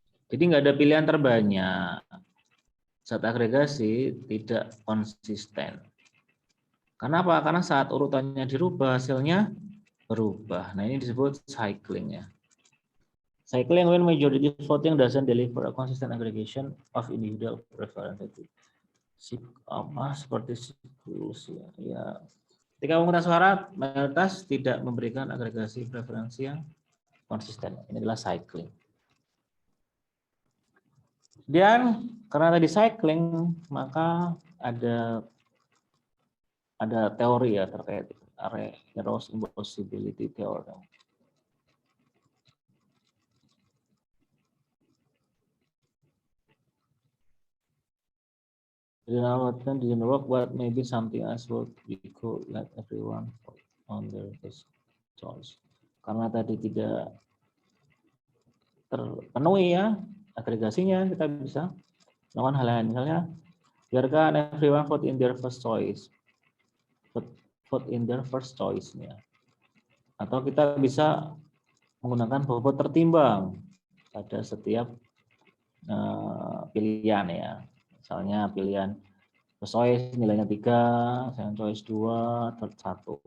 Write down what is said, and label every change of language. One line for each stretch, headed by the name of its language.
Indonesian: Jadi nggak ada pilihan terbanyak. Saat agregasi tidak konsisten. Kenapa? Karena saat urutannya dirubah hasilnya berubah. Nah ini disebut cycling ya.
English: Cycling when majority voting doesn't deliver a consistent aggregation of individual preferences.
Indonesian: Seperti siklus ya. Ya. Ketika pemungutan suara mayoritas tidak memberikan agregasi preferensi yang konsisten. Ini adalah cycling. Dan karena tadi cycling, maka ada teori ya terkait Arrow's impossibility theorem.
English: Didn't work, but maybe something else would be cool, let everyone on their first choice.
Indonesian: Karena tadi tidak terpenuhi ya agregasinya, kita bisa melakukan hal lain. Misalnya biarkan
English: everyone vote in their first choice,
Indonesian: vote in their first choice ya. Atau kita bisa menggunakan bobot tertimbang pada setiap pilihan ya. Misalnya pilihan
English: first choice
Indonesian: nilainya 3,
English: second choice
Indonesian: 2, third 1.